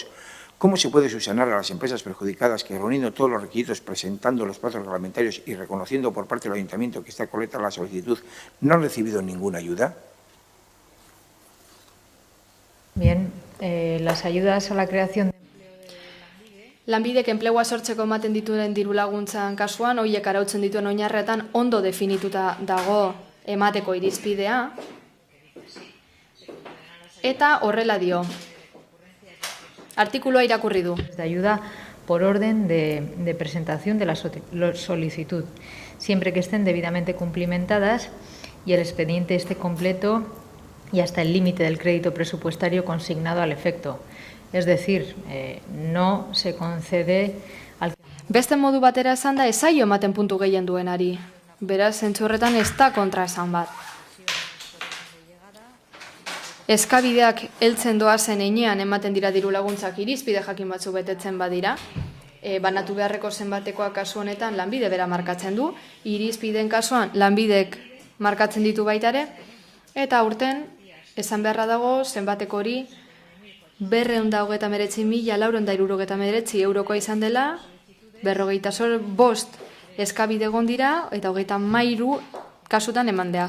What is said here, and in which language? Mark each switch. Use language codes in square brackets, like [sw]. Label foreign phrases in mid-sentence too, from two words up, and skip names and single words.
[es] ¿Cómo se puede subsanar a las empresas perjudicadas que, reuniendo todos los requisitos, presentando los plazos reglamentarios y reconociendo por parte del Ayuntamiento que está correcta la solicitud, no han recibido ninguna ayuda? Bien, las ayudas a la creación de [eu] Lanbidek enplegua sortzeko ematen dituen diru laguntzan kasuan, horiek arautzen dituen oinarretan ondo definituta dago emateko irizpidea, eta horrela dio. Artikulua irakurri du. [es] De ayuda por orden de presentación de la solicitud, siempre que estén debidamente cumplimentadas y el expediente esté completo y hasta el límite del crédito presupuestario consignado al efecto. Es decir, no se concede al... [eu] Beste modu batera esan da, ez zaio ematen puntu gehien duenari. Beraz, zentzu horretan ez da kontra esan bat. Eskabideak heltzen doazen heinean ematen dira diru laguntzak irizpide jakin batzu betetzen badira. Banatu beharreko zenbatekoa kasu honetan lanbide bera markatzen du, irizpideen kasuan lanbidek markatzen ditu baita ere, eta aurten esan beharra dago zenbateko hori 299.469 eurokoa izan dela, 45 eskabide egon dira eta 33 kasutan emandea.